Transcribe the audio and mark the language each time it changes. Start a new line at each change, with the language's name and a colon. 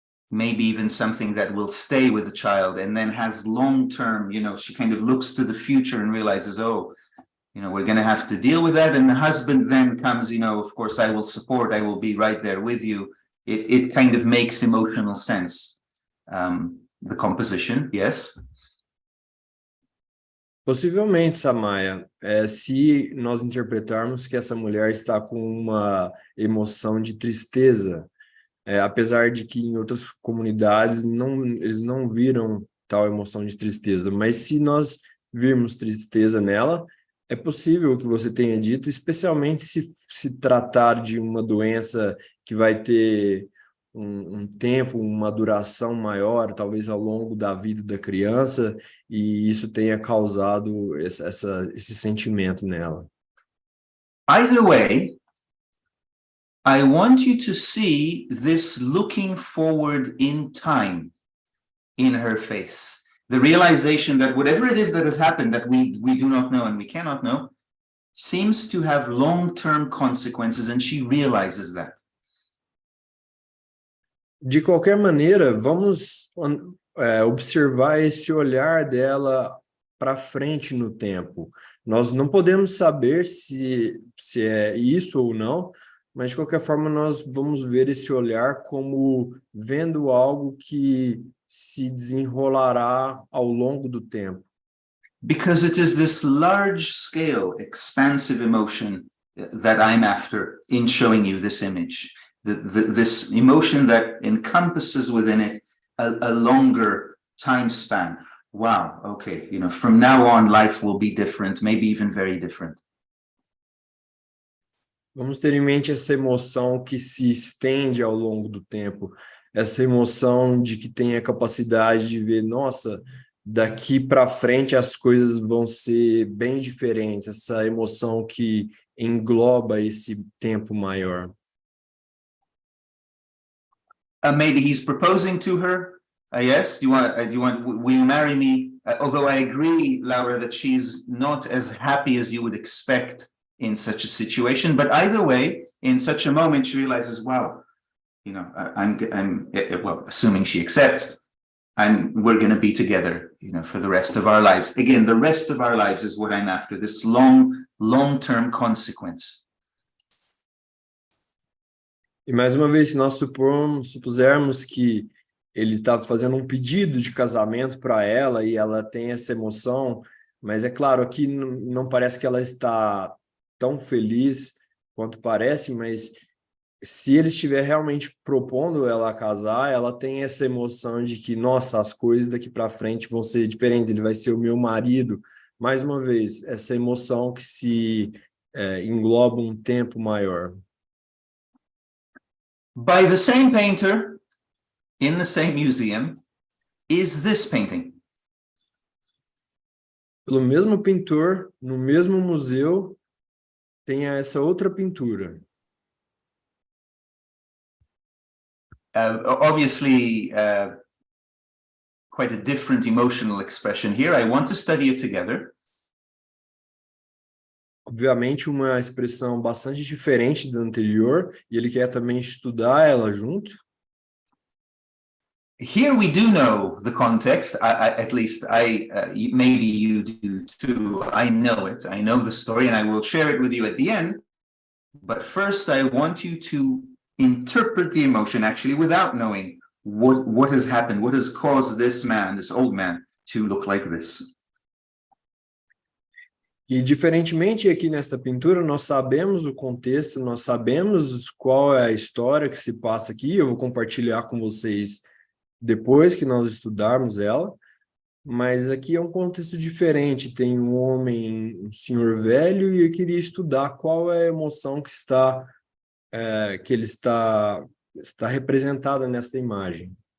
English: Maybe even something that will stay with the child and then has long-term, she kind of looks to the future and realizes, oh, we're going to have to deal with that. And the husband then comes, of course, I will support, I will be right there with you. It kind of makes emotional sense. The composition, yes.
Portuguese: Possivelmente, Samaya, se nós interpretarmos que essa mulher está com uma emoção de tristeza, apesar de que em outras comunidades eles não viram tal emoção de tristeza, mas se nós virmos tristeza nela, é possível o que você tenha dito, especialmente se tratar de uma doença que vai ter um tempo, uma duração maior, talvez ao longo da vida da criança, e isso tenha causado esse sentimento nela.
English: Either way, I want you to see this looking forward in time in her face. The realization that whatever it is that has happened that we do not know and we cannot know seems to have long-term consequences, and she realizes that.
Portuguese: De qualquer maneira, vamos observar esse olhar dela para frente no tempo. Nós não podemos saber se é isso ou não, mas de qualquer forma nós vamos ver esse olhar como vendo algo que se desenrolará ao longo do tempo.
English: Because it is this large scale, expansive emotion that I'm after in showing you this image. This emotion that encompasses within it a longer time span. Wow, okay, from now on life will be different, maybe even very different.
Portuguese: Vamos ter em mente essa emoção que se estende ao longo do tempo, essa emoção de que tem a capacidade de ver, nossa, daqui para frente as coisas vão ser bem diferentes, essa emoção que engloba esse tempo maior.
English: Maybe he's proposing to her. Yes, will you marry me? Although I agree, Laura, that she's not as happy as you would expect in such a situation, but either way, in such a moment, she realizes, wow, I'm well, assuming she accepts, we're going to be together, for the rest of our lives. Again, the rest of our lives is what I'm after, this long-term consequence.
Portuguese: E mais uma vez, se nós supusermos que ele está fazendo um pedido de casamento para ela e ela tem essa emoção, mas é claro, aqui não parece que ela está tão feliz quanto parece, mas se ele estiver realmente propondo ela a casar, ela tem essa emoção de que, nossa, as coisas daqui para frente vão ser diferentes, ele vai ser o meu marido. Mais uma vez, essa emoção que se engloba um tempo maior.
English: By the same painter, in the same museum, is this painting.
Portuguese: Pelo mesmo pintor, no mesmo museu, tem essa outra pintura.
English: Obviously, quite a different emotional expression here. I want to study it together.
Portuguese: Obviamente, uma expressão bastante diferente da anterior, e ele quer também estudar ela junto.
English: Here we do know the context, at least maybe you do too. I know it, I know the story, and I will share it with you at the end. But first, I want you to interpret the emotion actually without knowing what has happened, what has caused this old man, to look like this.
Portuguese: E diferentemente aqui nesta pintura, nós sabemos o contexto, nós sabemos qual é a história que se passa aqui. Eu vou compartilhar com vocês depois que nós estudarmos ela, mas aqui é um contexto diferente. Tem um homem, um senhor velho, e eu queria estudar qual é a emoção que ele está representada nesta imagem.